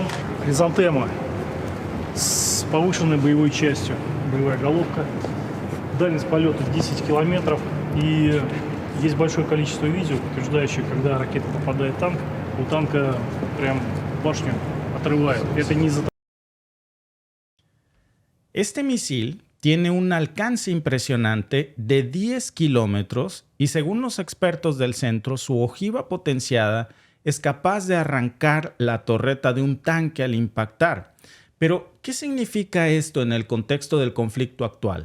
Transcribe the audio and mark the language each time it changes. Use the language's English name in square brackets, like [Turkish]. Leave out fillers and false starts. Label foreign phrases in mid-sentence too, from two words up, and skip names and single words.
[Russian] Хризантема с повышенной боевой частью, боевая головка. Дальность полета 10 километров. И есть большое количество видео, подтверждающих, когда ракета попадает в танк, у танка прям башню отрывает. Это не из-за... [Spanish] Este misil tiene un alcance impresionante de 10 kilómetros y según los expertos del centro, su ojiva potenciada es capaz de arrancar la torreta de un tanque al impactar. Pero, ¿qué significa esto en el contexto del conflicto actual?